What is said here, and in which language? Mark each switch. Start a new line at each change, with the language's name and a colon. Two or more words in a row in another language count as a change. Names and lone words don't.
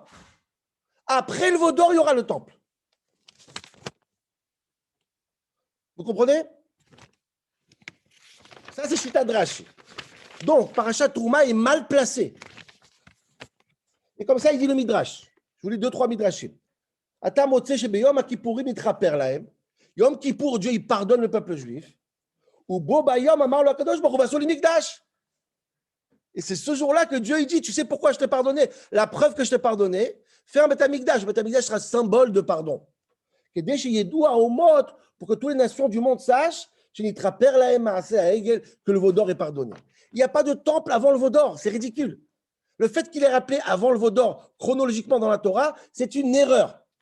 French: Après le veau d'or, il y aura le temple. Vous comprenez? Ça, c'est Shita de Rashi. Donc, Parashat Trouma est mal placé. Et comme ça, il dit le Midrash. Je vous lis 2-3 Midrashim.
Hebrew: אתה מוצא שביום הכיפורים יתכפר להם.
French: Yom Kippour, Dieu, il pardonne le peuple juif.
Hebrew: ובו ביום אמר לו הקדוש ברוך הוא ועשו מקדש.
French: Et c'est ce jour-là que Dieu il dit, tu sais pourquoi je t'ai pardonné? La preuve que je t'ai pardonné, fais un Beth Amikdash. Le Beth Amikdash sera symbole de pardon. Pour que toutes les nations du monde sachent que le veau d'or est pardonné. Il n'y a pas de temple avant le veau d'or, c'est ridicule. Le fait qu'il est rappelé avant le veau d'or, chronologiquement dans la Torah, c'est une erreur.